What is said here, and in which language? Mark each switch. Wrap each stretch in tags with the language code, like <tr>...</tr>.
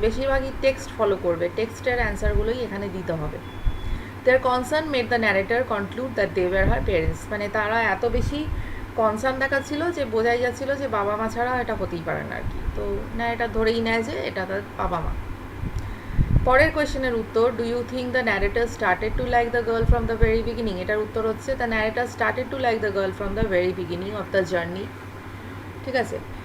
<bn>বেশিরভাগই text follow করবে, টেক্সটের অ্যান্সারগুলোই এখানে দিতে হবে।</bn> <en>Their concern made the narrator conclude that they were her parents,</en> <bn>মানে তারা এত বেশি কনসার্ন দেখাচ্ছিল, যে বোঝাই যাচ্ছিল যে বাবা মা ছাড়া এটা হতেই পারে না আর কি। তো না, এটা ধরেই নেয় যে এটা তার বাবা মা। পরের কোয়েশ্চেনের উত্তর,</bn> <en>Do you think the narrator started to like the girl from the very beginning?</en> <bn>এটার উত্তর হচ্ছে</bn> <en>The narrator started to like the girl from the very beginning of the journey.</en> <bn>ঠিক আছে।</bn>